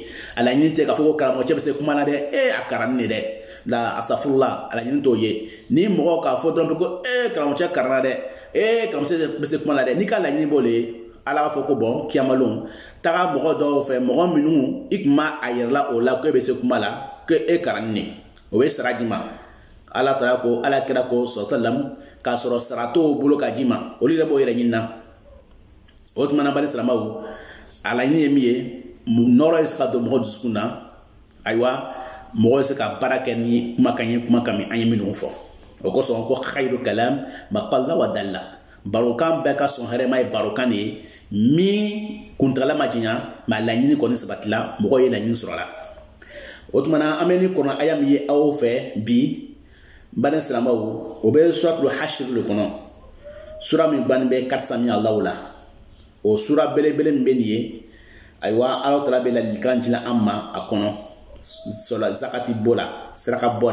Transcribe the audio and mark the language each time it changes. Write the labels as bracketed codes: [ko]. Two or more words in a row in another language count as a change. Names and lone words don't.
[bm] a laɲini tɛ k'a fɔ ko karamɔgɔcɛ bɛ se kuma na dɛ a karan ne dɛ la asafurula a laɲini t'o ye ni mɔgɔ k'a fɔ dɔrɔn ko karamɔgɔcɛ karan na dɛ karamɔgɔcɛ bɛ se kuma na dɛ n'i ka laɲini b'o le ye ala b'a fɔ ko bɔn kiyamalon taga mɔgɔ dɔw fɛ mɔgɔ minnu i tun b'a a yɛrɛ la o la ko e bɛ se kuma la ko e karan ne o bɛ sara d'i ma ala taara ko ala kira ko sɔsalam k'a sɔrɔ sara t'o bolo ka d'i ma olu yɛrɛ b'o yɛrɛ ɲini na o tuma na bani silamɛw a laɲini ye min ye nɔrɔ ye se ka don mɔgɔ dusukun na ayiwa mɔgɔ ye se ka baara kɛ ni kumakan min an ye minnu fɔ o kosɔn ko [ar] خير الكلام ما قل ودل [bm] barokan bɛɛ ka sɔn hɛrɛma ye barokan de ye min kuntagala ma janya mɛ a laɲini kɔni sabatila mɔgɔ ye laɲini sɔrɔ a la o tuma na an bɛ ni kɔnɔ aya min ye aw fɛ bi bani silamɛw o bɛ suratul hashir le kɔnɔ sura min bannen bɛ 400 min Allahu la o sura belebele min bɛ nin ye ayiwa ala tala bɛ ladilikan di an ma a kɔnɔ sɔrɔ zakati bɔ la saraka